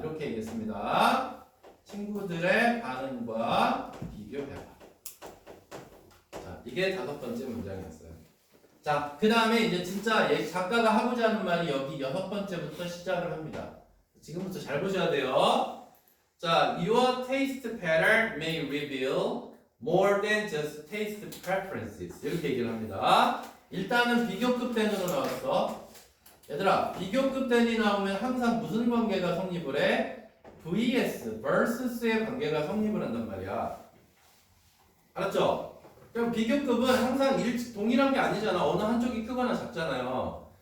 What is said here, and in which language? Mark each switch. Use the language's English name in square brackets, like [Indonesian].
[Korean] 이렇게 얘기했습니다. 친구들의 반응과 비교해봐. 자, 이게 다섯 번째 문장이었어요. 자, 그 다음에 이제 진짜 작가가 하고자 하는 말이 여기 여섯 번째부터 시작을 합니다. 지금부터 잘 보셔야 돼요. 자, [English] your taste pattern may reveal more than just taste preferences. [Korean] 이렇게 얘기를 합니다. 일단은 비교급 단위로 나왔어. 얘들아, 비교급 단위 나오면 항상 무슨 관계가 성립을 해? vs, versus의 관계가 성립을 한단 말이야. 알았죠? 그럼 비교급은 항상 동일한 게 아니잖아. 어느 한쪽이 크거나 작잖아요.